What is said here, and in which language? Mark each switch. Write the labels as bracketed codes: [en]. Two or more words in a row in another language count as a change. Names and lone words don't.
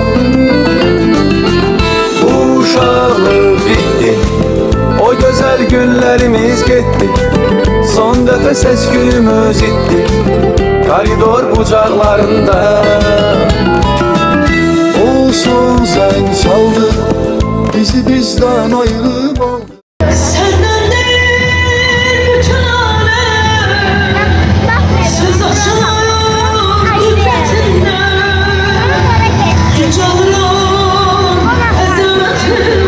[az] Uşaqlıq bitdi, o gözəl günlərimiz getdi. Son dəfə səs-küyümüz itdi. Koridor bucaqlarında. O son zəng çaldı, bizi bizdən ayırıb aldı. [tr] Senden değil bütün alem söz açar kudretinden. Yüce Allah'ın azametine